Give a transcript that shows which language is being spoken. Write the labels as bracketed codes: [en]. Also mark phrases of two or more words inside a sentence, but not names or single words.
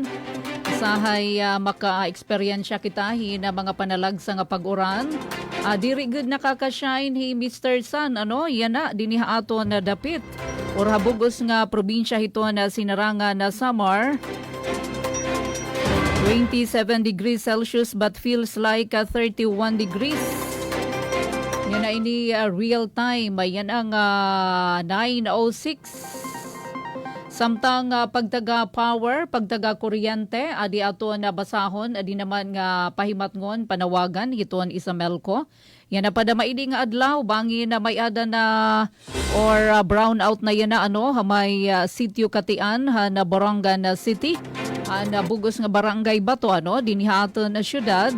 [war] Sahay maka-eksperyensya kita na mga panalagsa nga pag-uran. Diri good nakaka-shine Mr. Sun, yan na, diniha ato na dapit. Or habugos nga probinsya ito na sinarangan na Samar. [en] 27 degrees Celsius but feels like 31 degrees. [war] Yan na ini [en] real time. [war] Yan ang 9:06. Samtang pagtaga power, pagtaga kuryente, adi ato na basahon, adi naman nga pahimatngon, panawagan, iton Isamelco. Yan na pada maidi nga adlaw, bangin na may ada na or [en] brown out [war] na yan na may sitio Katian, na Borongan City, na bugos nga barangay Bato, dinihaton na syudad.